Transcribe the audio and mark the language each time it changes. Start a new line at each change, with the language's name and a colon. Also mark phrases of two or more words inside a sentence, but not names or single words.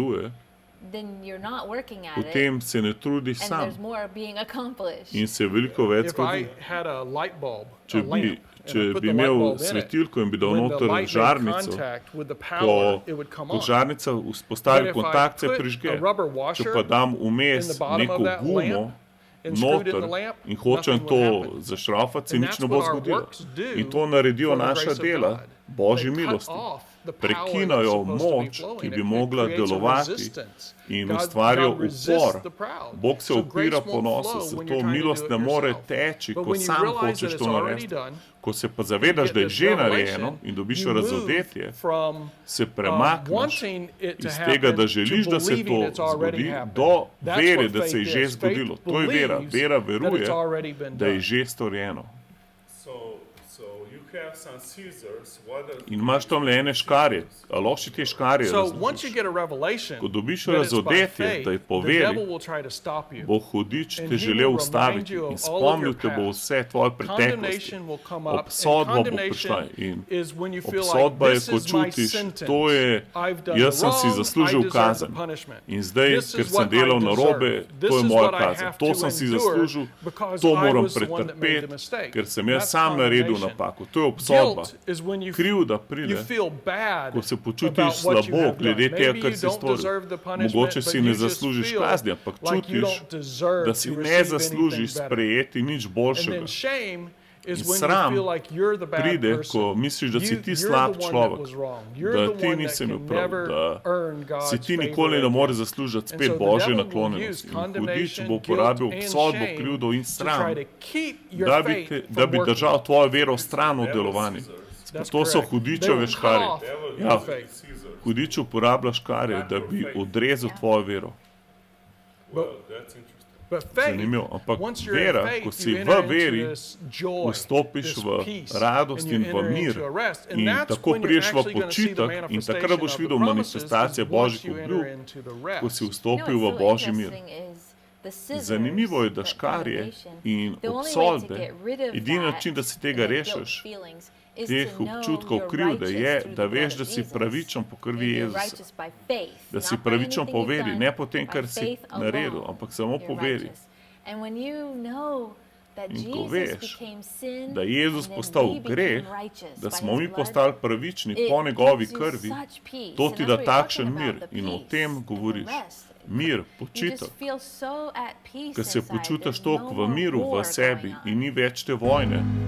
Slovenian: Ne?
English: then you're not working at it,
Slovenian: potem se ne trudiš
English: and
Slovenian: sam
English: there's more being accomplished.
Slovenian: in se veliko več
English: If
Slovenian: zgodi.
English: I had a light bulb, a
Slovenian: Če
English: lamp,
Slovenian: bi,
English: and
Slovenian: če
English: I put
Slovenian: bi
English: the light
Slovenian: imel
English: bulb in it,
Slovenian: svetilko in bi dal
English: when the
Slovenian: noter
English: light made
Slovenian: žarnico,
English: contact with the
Slovenian: ko,
English: power, it would come
Slovenian: ko
English: on.
Slovenian: žarnica
English: But
Slovenian: vzpostavi
English: if I
Slovenian: kontakt, se
English: put
Slovenian: prižge.
English: a rubber
Slovenian: Če
English: washer
Slovenian: pa dam
English: in
Slovenian: vmes
English: the bottom
Slovenian: neko
English: of that
Slovenian: gumo
English: lamp and screwed it in the
Slovenian: noter
English: lamp,
Slovenian: in hočem
English: nothing
Slovenian: to
English: would happen.
Slovenian: zašrafati, se
English: And
Slovenian: nič
English: that's
Slovenian: ne bo
English: what our
Slovenian: zgodilo.
English: works do
Slovenian: In to naredijo
English: for the
Slovenian: naša
English: grace of
Slovenian: dela,
English: God.
Slovenian: Božji
English: They cut
Slovenian: milosti.
English: off the power
Slovenian: Prekinajo
English: that's supposed to be
Slovenian: moč,
English: flowing.
Slovenian: ki bi
English: It
Slovenian: mogla
English: creates a
Slovenian: delovati
English: resistance.
Slovenian: in
English: God
Slovenian: ustvarijo
English: resists
Slovenian: upor.
English: the proud.
Slovenian: Bog se
English: So
Slovenian: upira
English: grace won't
Slovenian: ponosu,
English: flow when
Slovenian: zato
English: you're trying to
Slovenian: milost
English: do
Slovenian: ne
English: it
Slovenian: more
English: yourself.
Slovenian: teči,
English: But
Slovenian: ko
English: when you
Slovenian: sam
English: realize
Slovenian: hočeš
English: that
Slovenian: to
English: it's already
Slovenian: narediti.
English: done,
Slovenian: Ko se pa
English: and
Slovenian: zavedaš,
English: get
Slovenian: da je
English: this
Slovenian: že
English: revelation,
Slovenian: narejeno in dobiš
English: you
Slovenian: razodetje,
English: move from
Slovenian: se premakneš
English: wanting it to
Slovenian: iz tega,
English: happen
Slovenian: da želiš,
English: to
Slovenian: da se
English: believing
Slovenian: to
English: it's already
Slovenian: zgodi,
English: happened.
Slovenian: do
English: That's
Slovenian: vere,
English: what
Slovenian: da se je
English: faith
Slovenian: že
English: is.
Slovenian: zgodilo.
English: Faith
Slovenian: To je vera.
English: believes
Slovenian: Vera
English: that
Slovenian: veruje,
English: it's already been
Slovenian: da je
English: done.
Slovenian: že storjeno.
English: So you have some scissors. What are
Slovenian: In imaš tam le ene škarje, a lahko ti te škarje
English: So once you
Slovenian: razložiš.
English: get a revelation
Slovenian: Ko dobiš
English: that it's by
Slovenian: razodetje,
English: faith,
Slovenian: da je po
English: the
Slovenian: veri,
English: devil will try to stop you.
Slovenian: bo hudič
English: And
Slovenian: te
English: he
Slovenian: želel
English: will
Slovenian: ustaviti
English: remind you
Slovenian: in
English: of all of
Slovenian: spomnil
English: your
Slovenian: te bo
English: past.
Slovenian: vse tvoje preteklosti.
English: Condemnation will come up, and
Slovenian: Obsodba bo prišla
English: condemnation
Slovenian: in
English: is when you feel like
Slovenian: obsodba je,
English: this
Slovenian: ko
English: is my
Slovenian: čutiš,
English: sentence.
Slovenian: to je,
English: I've done
Slovenian: jaz sem si
English: wrong,
Slovenian: zaslužil
English: I deserve
Slovenian: kazen.
English: the punishment.
Slovenian: In zdaj,
English: This
Slovenian: ker
English: is
Slovenian: sem
English: what I
Slovenian: delal
English: deserve.
Slovenian: narobe,
English: This
Slovenian: to je
English: is
Slovenian: moja
English: what I
Slovenian: kazen.
English: have
Slovenian: To
English: to
Slovenian: sem si
English: endure
Slovenian: zaslužil,
English: because
Slovenian: to
English: I
Slovenian: moram
English: was the one that made the
Slovenian: pretrpeti,
English: mistake.
Slovenian: ker sem jaz
English: That's
Slovenian: sam naredil
English: condemnation.
Slovenian: napako. To je obsodba.
English: Guilt is when you
Slovenian: Krivda
English: you
Slovenian: pride,
English: feel bad
Slovenian: ko se počutiš
English: about what you
Slovenian: slabo
English: have done.
Slovenian: glede tega,
English: Maybe
Slovenian: kar
English: you
Slovenian: si
English: don't
Slovenian: storil.
English: deserve the punishment,
Slovenian: Mogoče
English: but
Slovenian: si
English: you
Slovenian: ne
English: just
Slovenian: zaslužiš
English: feel
Slovenian: kazni, ampak
English: like you
Slovenian: čutiš,
English: don't deserve
Slovenian: da si
English: to
Slovenian: ne
English: receive
Slovenian: zaslužiš
English: anything better.
Slovenian: sprejeti nič
English: And
Slovenian: boljšega.
English: then shame is
Slovenian: In
English: when you
Slovenian: sram
English: feel like you're the bad
Slovenian: pride,
English: person.
Slovenian: ko misliš, da si ti
English: You're
Slovenian: slab
English: the one
Slovenian: človek,
English: that was wrong. You're
Slovenian: da
English: the
Slovenian: ti
English: one that
Slovenian: nisi imel
English: can
Slovenian: prav,
English: never
Slovenian: da
English: earn God's
Slovenian: si ti
English: favor
Slovenian: nikoli ne
English: again.
Slovenian: moreš zaslužiti
English: And
Slovenian: spet
English: so the
Slovenian: Božje
English: devil will
Slovenian: naklonjenosti.
English: use
Slovenian: In hudič
English: condemnation,
Slovenian: bo
English: guilt,
Slovenian: uporabil
English: and
Slovenian: obsodbo,
English: shame
Slovenian: krivdo in
English: to try
Slovenian: sram,
English: to keep your
Slovenian: da bi,
English: faith
Slovenian: da
English: from
Slovenian: bi
English: working.
Slovenian: držal tvojo vero stran od delovanja.
English: That's
Slovenian: To so
English: correct. They
Slovenian: hudičeve
English: will cut
Slovenian: škarje.
English: off
Slovenian: Ja,
English: your faith.
Slovenian: hudič uporablja škarje, da bi odrezal tvojo vero.
English: well, that's interesting. But faith,
Slovenian: Zanimivo, ampak
English: once you're in
Slovenian: vera,
English: faith,
Slovenian: ko si
English: you
Slovenian: v
English: enter into
Slovenian: veri,
English: this joy,
Slovenian: vstopiš
English: this
Slovenian: v
English: peace,
Slovenian: radost
English: and you
Slovenian: in v
English: enter
Slovenian: mir.
English: into a rest. And
Slovenian: In
English: that's
Slovenian: tako
English: when you're
Slovenian: priješ v
English: actually going to see the
Slovenian: počitek in takrat boš
English: manifestation of
Slovenian: videl
English: the promises,
Slovenian: manifestacije
English: is once
Slovenian: Božjih
English: you enter
Slovenian: obljub,
English: into the
Slovenian: ko si
English: rest.
Slovenian: vstopil v Božji mir. Zanimivo je, da
English: that
Slovenian: škarje
English: condemnation,
Slovenian: in
English: the only way to
Slovenian: obsodbe,
English: get rid of
Slovenian: edini
English: that
Slovenian: način, da se tega
English: and the guilt
Slovenian: rešiš,
English: feelings is
Slovenian: teh
English: to know
Slovenian: občutkov
English: you're
Slovenian: krivde,
English: righteous
Slovenian: je,
English: through
Slovenian: da
English: the
Slovenian: veš,
English: blood
Slovenian: da
English: of
Slovenian: si
English: Jesus.
Slovenian: pravičen po krvi
English: And you're
Slovenian: Jezusa.
English: righteous by faith,
Slovenian: Da si
English: not by
Slovenian: pravičen
English: anything
Slovenian: po
English: you've
Slovenian: veri,
English: done,
Slovenian: ne po tem,
English: by
Slovenian: kar si
English: faith
Slovenian: naredil,
English: alone,
Slovenian: ampak samo
English: you're
Slovenian: po veri.
English: righteous. And when you know that
Slovenian: In ko
English: Jesus
Slovenian: veš,
English: became sin,
Slovenian: da je Jezus
English: and then
Slovenian: postal
English: we became
Slovenian: greh,
English: righteous
Slovenian: da
English: by
Slovenian: smo
English: his
Slovenian: mi
English: blood,
Slovenian: postali pravični
English: it
Slovenian: po njegovi
English: gives you
Slovenian: krvi,
English: such peace.
Slovenian: to
English: And
Slovenian: ti
English: that's
Slovenian: da
English: what you're
Slovenian: takšen
English: talking
Slovenian: mir
English: about, the
Slovenian: in o
English: peace
Slovenian: tem
English: and the
Slovenian: govoriš.
English: rest.
Slovenian: Mir,
English: You
Slovenian: počitek,
English: just feel so at peace
Slovenian: ker se
English: inside.
Slovenian: počutiš
English: There's
Slovenian: toliko
English: no
Slovenian: v
English: more
Slovenian: miru v
English: war
Slovenian: sebi
English: going on.
Slovenian: in ni več te vojne.